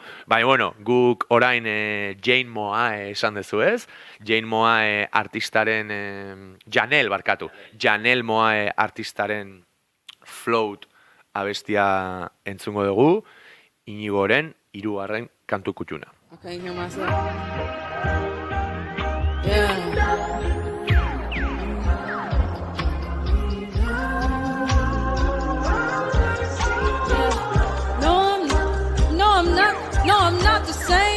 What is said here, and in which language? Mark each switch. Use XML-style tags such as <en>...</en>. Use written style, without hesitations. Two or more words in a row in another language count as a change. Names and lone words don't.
<eu>Baina, bueno, guk orain Jane Moa esan dezu ez? Jane Moa artistaren, Janelle Moa artistaren Float abestia entzungo dugu, Inigoren 3. kantu kutxuna.</eu> <en>Okay, hear myself. Yeah. No, I'm not the same.</en>